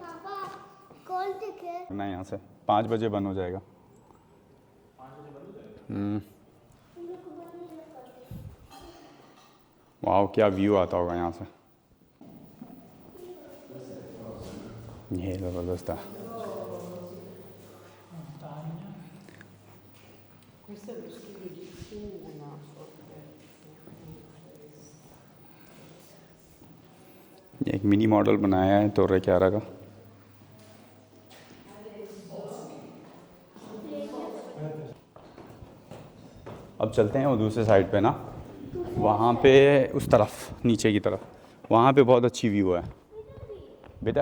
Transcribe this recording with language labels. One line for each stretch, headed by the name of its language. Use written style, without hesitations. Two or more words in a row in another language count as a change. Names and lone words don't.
Hindi: नहीं, यहाँ से 5 बजे बंद हो जाएगा। वाह, क्या व्यू आता होगा यहाँ से। ये ज़बरदस्त है।
Italian: Questo è lo studio di una
Hindi: ये एक मिनी मॉडल बनाया है तोर्रे क्यारा का। अब चलते हैं वो दूसरे साइड पे ना, वहाँ पे उस तरफ नीचे की तरफ, वहाँ पे बहुत अच्छी व्यू है बेटा।